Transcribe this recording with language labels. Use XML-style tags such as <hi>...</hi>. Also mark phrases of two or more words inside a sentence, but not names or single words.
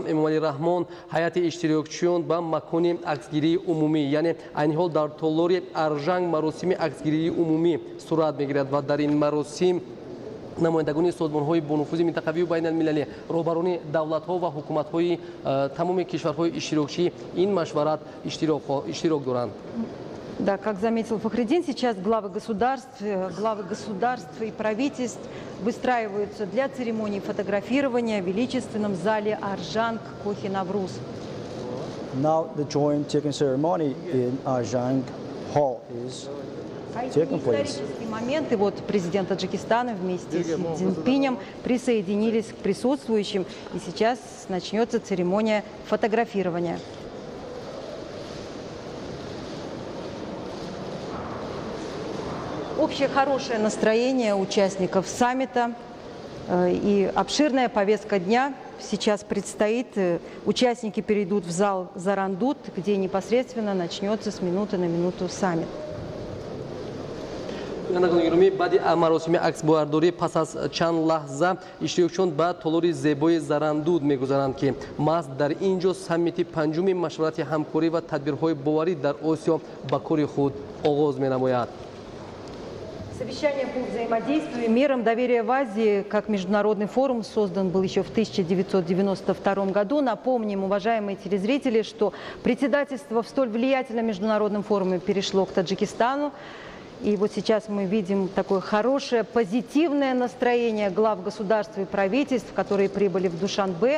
<tg>Имомалӣ Раҳмон, ҳайъат иштирокчиён бо макон аксгирӣ умумӣ, яъне ин ҳол дар толор Аржанг маросим аксгирӣ умумӣ сурат мегирад و در این مراسم намояндагони созмонҳои бонуфузи минтақавию байналмилалӣ, роҳбарони давлатҳо ва ҳукуматҳои тамоми кишварҳои иштирокчӣ ин машварат иштирок доранд.</tg> <ru>Да, как заметил Фахриддин, сейчас главы государств и правительств выстраиваются для церемонии фотографирования в величественном зале Аржанг Кохи Навруз.</ru> <en>Now the joint taking ceremony in Arjang Hall is taking place.</en> <ru>Исторический момент, и вот президент Таджикистана вместе с Си Цзиньпинем присоединились к присутствующим, и сейчас начнется церемония фотографирования. Общее хорошее настроение участников саммита и обширная повестка дня сейчас предстоит. Участники перейдут в зал Зарандут, где непосредственно начнется с минуты на минуту саммит.</ru> <tg>баъди маросими аксбардорӣ пас аз чанд лаҳза иштирокчиён ба толори зебои Зарандуд мегузаранд ки маҳз дар ин ҷо саммити панҷуми машварати ҳамкорӣ ва тадбирҳои боварӣ дар Осиё ба кори худ оғоз менамояд.</tg> <ru>Совещание по взаимодействию и мерам доверия в Азии, как международный форум, создан был еще в 1992 году. Напомним, уважаемые телезрители, что председательство в столь влиятельном международном форуме перешло к Таджикистану. И вот сейчас мы видим такое хорошее, позитивное настроение глав государств и правительств, которые прибыли в Душанбе.</ru>